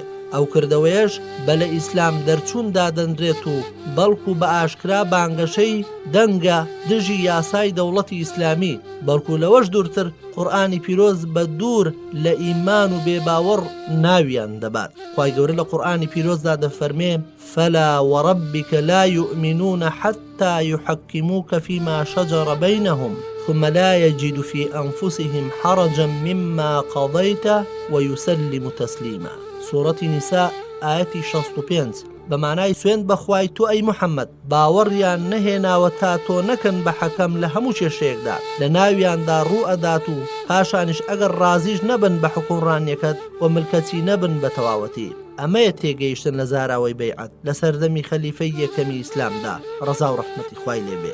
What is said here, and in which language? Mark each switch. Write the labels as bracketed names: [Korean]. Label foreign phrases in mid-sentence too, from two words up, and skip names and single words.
[Central Kurdish] ئەو کردەوەیەش بە لە ئیسلام دەرچووندا دەندرێت و بەڵکو بە ئاشکرا بانگەشەی دەنگە دژی یاسای دەوڵەتی ئیسلامی، بەڵکو لەوەش دوورتر قورئانی پیرۆز بە دوور لە ئیمان و بێباوەڕ ناویان دەبات. خوای گەورە لە قورئانی پیرۆزدا دەفەرمێ [Arabic] فلا وربك لا يؤمنون حتى يحكموك فيما شجر بينهم ثم لا يجد في أنفسهم حرجا مما قضيت ويسلم تسليما. سورة نساء آية 65. [Central Kurdish] بەمانای سوێن بەخوای تو ئەی محەممەد باوەڕیان نەهێناوە تا تۆ نەکەن بە حەکەم لە هەموو کێشەیەکدا لە ناویاندا ڕوو ئەدات و پاشانش ئەگەر ڕازیش نەبن بە حکومڕانیەکەت و ملکەتی نەبن بە تەواوەتی. ئەمەیە تێگەیشتن لە زاراوەی بەیعەت لە سەردەمی خەلیفەی یەکەمی ئیسلامدا ڕەزا و ڕەحمەتی خوای لێبێ.